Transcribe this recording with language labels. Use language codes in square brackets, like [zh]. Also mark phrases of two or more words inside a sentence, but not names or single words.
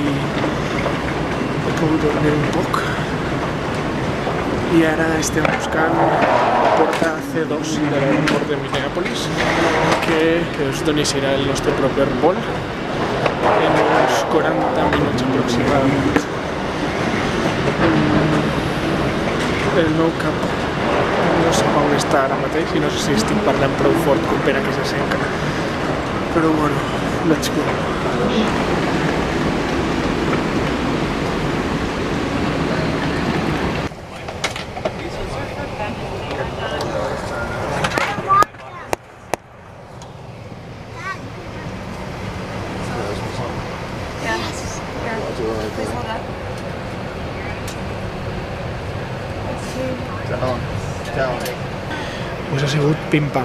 [ca] he pogut dormir un poc i ara estem buscant la porta C2 de l'aeroport de Minneapolis, que és d'on serà el nostre proper vol en uns 40 minuts aproximadament. El meu cap no sé on està ara mateix i no sé si estic parlant prou fort com per a que se sent. [es] Pero bueno, [en] let's go. [es] Pues ha sigut pim-pam.